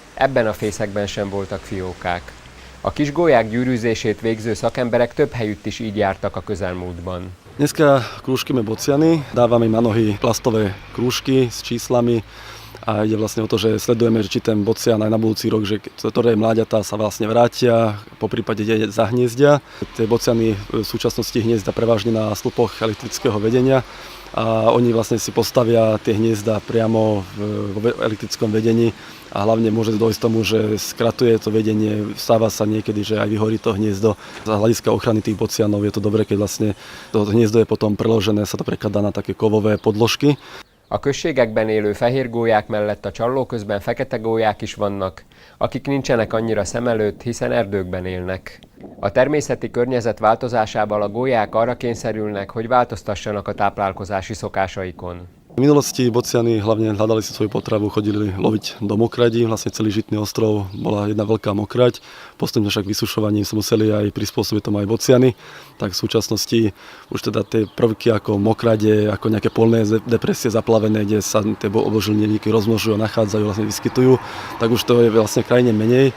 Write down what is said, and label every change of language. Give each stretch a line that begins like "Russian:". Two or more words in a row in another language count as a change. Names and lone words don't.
Hungarian: Ebben a fészekben sem voltak fiókák. A kis gólyák gyűrűzését végző szakemberek több helyütt is így jártak a közelmúltban.
Slovak: Dneska krúžkime bociany, dávame im na nohy plastové krúžky s číslami a ide vlastne o to, že sledujeme, či ten bocian aj na budúci rok, že ktoré mláďatá sa vlastne vrátia, po prípade zahniezdia. Tie bociany v súčasnosti hniezda prevažne na slupoch elektrického vedenia a oni vlastne si postavia tie hniezda priamo v elektrickom vedení a hlavne môže dôjsť tomu, že skratuje to vedenie, stáva sa niekedy, že aj vyhorí to hniezdo. Z hľadiska ochrany tých bocianov je to dobré, keď vlastne to hniezdo je potom preložené, sa to prekladá na také kovové podložky.
Hungarian: A községekben élő fehér gólyák mellett a csalló közben fekete gólyák is vannak, akik nincsenek annyira szem előtt, hiszen erdőkben élnek. A természeti környezet változásával a gólyák arra kényszerülnek, hogy változtassanak a táplálkozási szokásaikon.
Slovak: V minulosti bociany hlavne hľadali si svoju potravu, chodili loviť do mokradí, vlastne celý Žitný ostrov bola jedna veľká mokraď. Postupne však vysušovaním sa museli aj prispôsobiť tomu aj bociany. Tak v súčasnosti už teda tie prvky ako mokrade, ako nejaké polné depresie zaplavené, kde sa tie obložilníky rozmnožujú a nachádzajú, vlastne vyskytujú, tak už to je vlastne krajine menej.